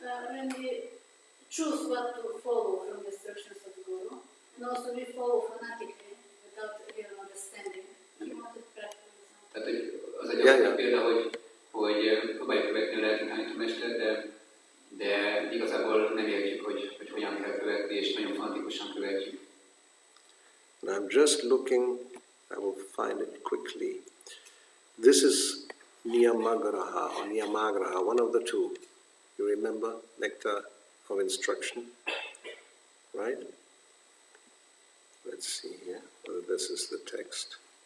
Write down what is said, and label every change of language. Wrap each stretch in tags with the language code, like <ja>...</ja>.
<en>When we choose what to follow from the instructions of the Guru, and also we follow fanatically without real understanding. You want to practice something.</en> <hu>Tehát az egy olyan példa, hogy próbáljuk követni a lelki tanítómestert, de igazából nem értjük, hogy hogyan kell követni, és nagyon fanatikusan követjük.</hu> <en>And I'm just looking, I will find it quickly. This is Niyamagraha or Niyamagraha, one of the two. You remember? Nectar of instruction, right? Let's see here whether this is the text.</en>